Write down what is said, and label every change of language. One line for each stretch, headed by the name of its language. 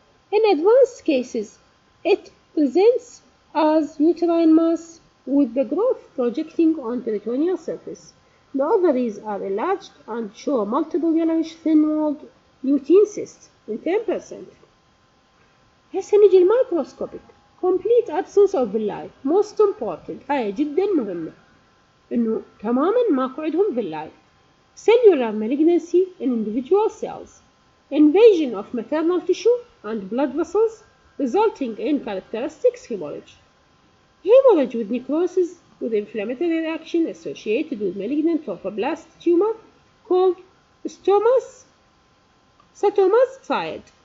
English: In advanced cases, it presents as uterine mass with the growth projecting on peritoneal surface. The ovaries are enlarged and show multiple yellowish thin-walled lutein cysts in 10%.
Arabic: هسه نجي الميكروسكوبيك
English: complete absence of villi. most important،
Arabic: هاي جدا مهمة، إنه تماما ماكو عندهم villi.
English: cellular malignancy in individual cells. Invasion of maternal tissue and blood vessels resulting in characteristic hemorrhage. Hemorrhage with necrosis with inflammatory reaction associated with malignant trophoblastic tumor called stomas triad.